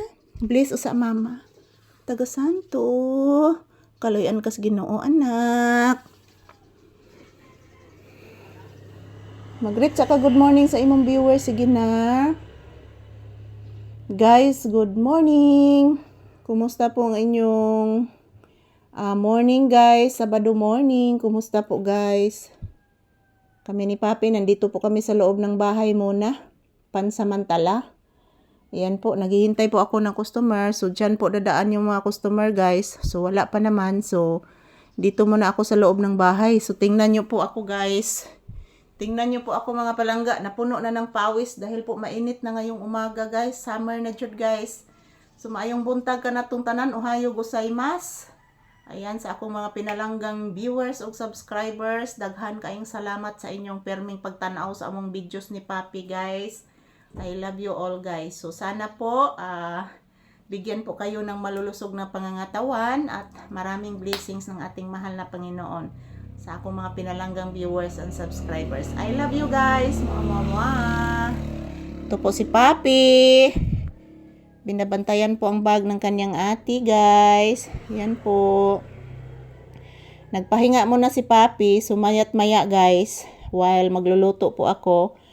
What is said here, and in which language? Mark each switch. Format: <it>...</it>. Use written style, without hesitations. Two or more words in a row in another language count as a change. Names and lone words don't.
<ceb>Bless usa, Mama. Taga Santo. Kaloyan kas Ginoo, anak. Mag-greet sa ka</ceb> <en>good morning</en> <ceb>sa imong viewers. Sige na. Guys,</ceb> <en>good morning.</en> <tl>Kumusta po ang inyong morning, guys? Sabado morning. Kumusta po, guys? Kami ni Papi, nandito po kami sa loob ng bahay muna. Pansamantala. Ayan po, naghihintay po ako ng customer. So, dyan po dadaan yung mga customer, guys. So, wala pa naman. So, dito muna ako sa loob ng bahay. So, tingnan nyo po ako, guys. Tingnan nyo po ako, mga palangga. Napuno na ng pawis dahil po mainit na ngayong umaga, guys.</tl> <ceb>Summer na jud, guys. So, maayong buntag ka na itong tanan.</ceb> <ja>Ohayo gozaimasu.</ja> <ceb>Ayan, sa akong mga pinalanggang viewers o subscribers. Daghan kaayong salamat sa inyong perming pagtanaw sa among videos ni Papi, guys.</ceb> <en>I love you all, guys.</en> <tl>So, sana po, bigyan po kayo ng malulusog na pangangatawan at maraming blessings ng ating mahal na Panginoon sa akong mga pinalanggang</tl> <en>viewers and subscribers. I love you,</en> <tl>guys. Mwah. Ito po si Papi. Binabantayan po ang bag ng kanyang ate, guys. Yan po. Nagpahinga muna si Papi. Sumayat maya, guys. While magluluto po ako.</tl>